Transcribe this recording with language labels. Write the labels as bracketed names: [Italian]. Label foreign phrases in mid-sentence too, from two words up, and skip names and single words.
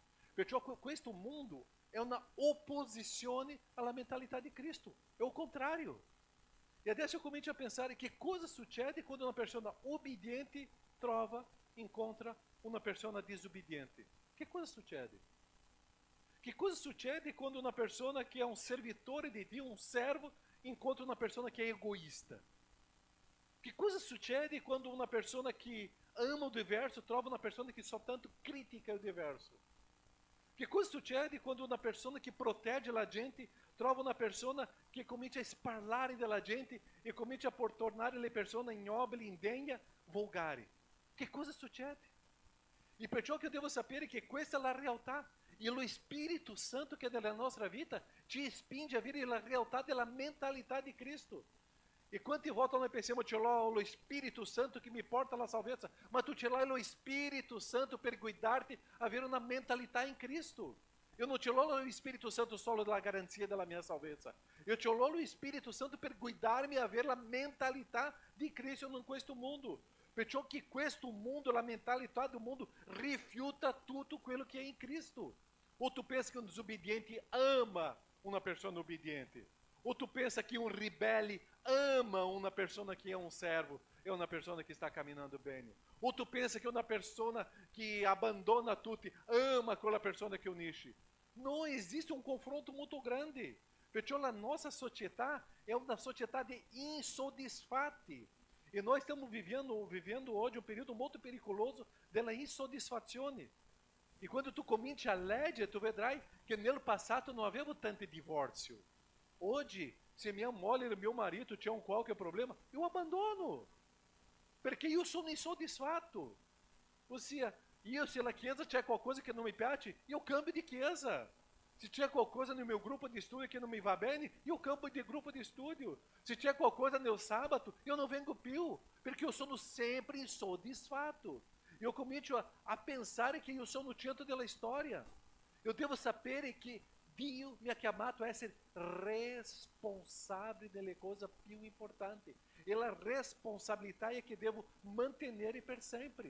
[Italian] Perciò questo mondo è una opposizione alla mentalità di Cristo. È il contrario. E adesso eu comincio a pensare che cosa succede quando una persona obbediente incontra una persona disobbediente. Che cosa succede? Que cosa succede quando [Portuguese] uma pessoa que é um [Italian] servitore di Dio, [Portuguese] um servo, [Italian] incontra [Portuguese] uma pessoa que é egoísta? [Italian] Que cosa succede quando [Portuguese] uma pessoa que ama o diverso trova uma pessoa que só tanto critica o diverso? [Italian] Que cosa succede quando [Portuguese] uma pessoa que protege a gente [Italian] trova [Portuguese] uma pessoa que [Italian] comincia a parlare della gente e comincia a tornare le persone ignobili, indegna, volgari? Que cosa succede? E perciò che io devo sapere che questa è la realtà. E lo Spirito Santo che è nella nostra vita ti spinge a vivere la realtà della mentalità di Cristo. E quante volte noi pensiamo, ce l'ho lo Spirito Santo che mi porta alla salvezza, ma tu ce l'hai lo Spirito Santo per guidarti a avere una mentalità in Cristo. [Portuguese] Eu não [Italian] te l'ho lo Spirito Santo solo della garanzia della mia salvezza. Eu te l'ho lo Spirito Santo per guidarmi a avere la mentalità di Cristo in questo mondo. Perciò che questo mondo, la mentalità [Portuguese] do mundo, [Italian] rifiuta tutto quello che è in Cristo. [Portuguese] Ou tu pensa que um desobediente ama uma pessoa obediente? Ou tu pensa que um rebelde ama uma pessoa que é um servo, é uma pessoa que está caminhando bem? Ou tu pensa que uma pessoa que abandona tudo ama aquela pessoa que unisce? Não existe um confronto muito grande. Perciò a nossa sociedade é uma sociedade insoddisfatti. E nós estamos vivendo hoje um período muito perigoso [Italian] della insoddisfazione. E quando tu cominci a leggere, tu vedrai che nel passato non avevo tanto divórcio. [Portuguese] Hoje, se minha mulher e meu marido tinham qualquer problema, eu abandono. [Italian] Perché io sono insoddisfatto. Ossia, io se la chiesa c'è qualcosa che non mi piace, io cambio di chiesa. Se c'è qualcosa [Portuguese] no meu grupo de estudo que não me [Italian] va bene, io cambio [Portuguese] de grupo de estudo. [Italian] Se c'è qualcosa [Portuguese] no sábado, eu não [Italian] vengo più, perché io sono sempre insoddisfatto. Eu comincio a pensare che io sono il centro della storia. Eu devo sapere che Dio mi ha chiamato a essere responsabile delle cose più importanti. E la responsabilità è che devo mantenere per sempre.